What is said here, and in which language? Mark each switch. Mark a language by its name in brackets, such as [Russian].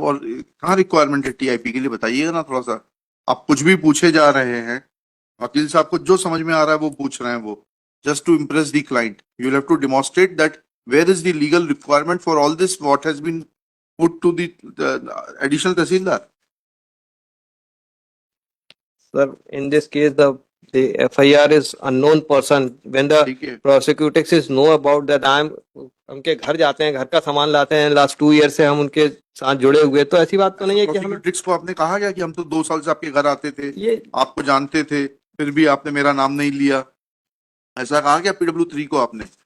[Hindi] और कहाँ रिक्वायरमेंट है टीआईपी के लिए, बताइएगा ना थोड़ा सा। आप कुछ भी पूछे जा रहे हैं, वकील साहब को जो समझ में आ रहा है वो पूछ रहे हैं। [English] वो just to impress the client you have to demonstrate that where is the legal requirement for all this what has been put to the additional tehsildar. Sir in this case the FIR is unknown person. When the prosecutors is know about that, [Hindi] उनके घर जाते हैं, घर का सामान लाते हैं। Last 2 year से हम उनके साथ जुड़े हुए, तो ऐसी बात तो नहीं है कि हमें को आपने कहा गया कि हम तो 2 साल से आपके घर आते थे, ये आपको जानते थे, फिर भी आपने मेरा नाम नहीं लिया। ऐसा कहा क्या PW3 को आपने?